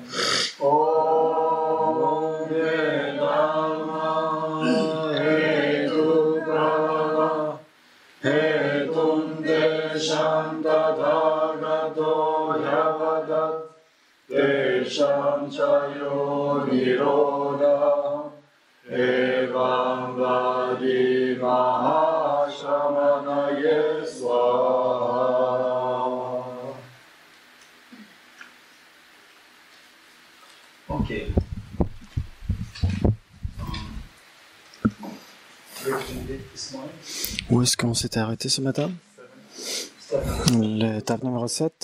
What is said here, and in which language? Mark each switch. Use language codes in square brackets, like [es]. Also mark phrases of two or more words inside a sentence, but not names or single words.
[sa] ओम् येधर्मा हेतु प्रभवा हेतुं तेषां तथागतो ह्यवदत् तेषां चयो निरोध एवं वादी महाश्रमणाये स्वाहा. [fr] Ok. Où est-ce qu'on s'était arrêté ce matin? L'étape numéro 7.